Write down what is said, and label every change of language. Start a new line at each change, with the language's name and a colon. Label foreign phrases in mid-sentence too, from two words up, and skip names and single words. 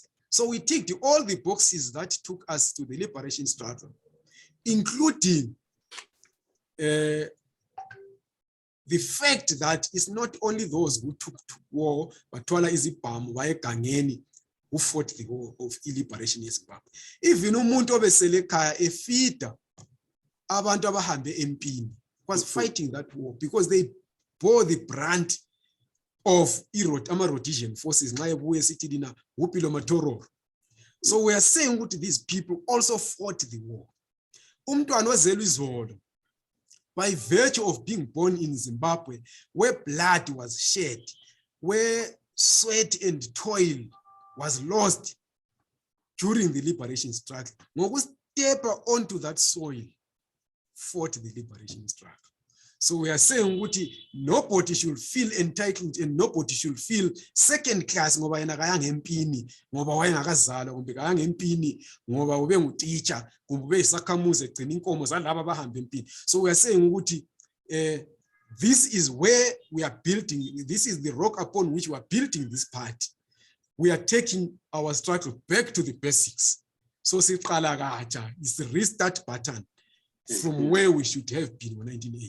English: So we ticked all the boxes that took us to the liberation struggle, including the fact that it's not only those who took to war, but Twala Izipam, Waekangeni, who fought the war of liberation in Zimbabwe. Even
North Ndebele: umuntu obeselekaya efita abantu abahambe empini
English: was fighting that war because they bore the brunt of Rhodesian forces. So we are saying that these people also fought the war. By virtue of being born in Zimbabwe, where blood was shed, where sweat and toil was lost during the liberation struggle, when we step onto that soil, fought the liberation struggle. So we are saying ukuthi nobody should feel entitled and nobody should feel second class
North Ndebele: ngoba yena kayanga empini ngoba wayengakazalwa kumbe kayanga empini ngoba ube nguteacher kumbe ube isakhamuzi egcina inkomo zalabo abahamba empini.
English: So we are saying ukuthi this is where we are building, this is the rock upon which we are building this party. We are taking our struggle back to the basics. So
North Ndebele: siqala katsha
English: is the restart button from where we should have been in 1980.